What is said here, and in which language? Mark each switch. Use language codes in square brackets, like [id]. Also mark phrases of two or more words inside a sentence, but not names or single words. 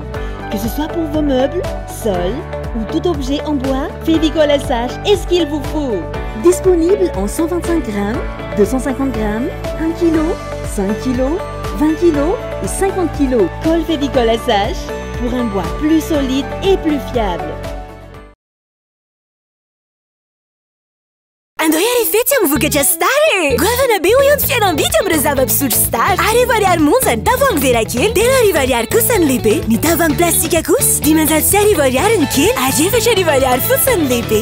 [fr] Que ce soit pour vos meubles, sols ou tout objet en bois, Févicol SH est ce qu'il vous faut. Disponible en 125 grammes, 250 grammes, 1 kg, 5 kg, 20 kg et 50 kg. Colle Févicol SH pour un bois plus solide et plus fiable. [mg] Andao arifety amin'ny vokatra Star e! Goavana be ho ihany fihenam-bidy amin'ireo zava-pisotro Star. Arivo ariary monja ny tavoahangy vera kely, 3 ariary kosa ny lehibe. Ny tavoahangy plastika kosa 510 ariary ny kely, ary 4 ariary fotsiny ny lehibe.